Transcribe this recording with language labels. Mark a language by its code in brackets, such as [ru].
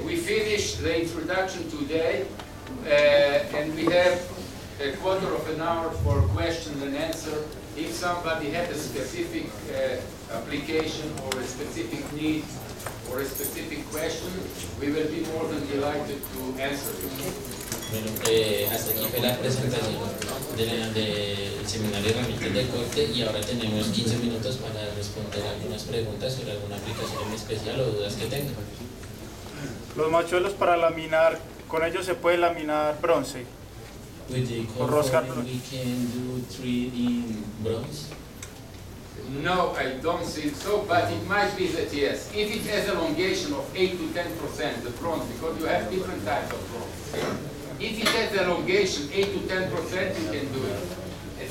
[en] finish the introduction today, and we have a quarter of an hour for question and answer. If somebody has a specific application or a specific need or a specific question, we will be more than delighted to answer it. [es] Bueno, hasta aquí fue la presentación del seminario Herramientas de Corte y ahora tenemos 15 minutos para responder algunas preguntas sobre alguna aplicación en especial o dudas que tengan. Los machuelos para laminar, con ellos se puede laminar bronce. [en] With the CORTE we can do 3D in bronze? No, I don't think so, but it might be that yes. If it has elongation of 8 to 10%, the bronze, because you have different types of bronze. If it has elongation 8 to 10%, you can do it.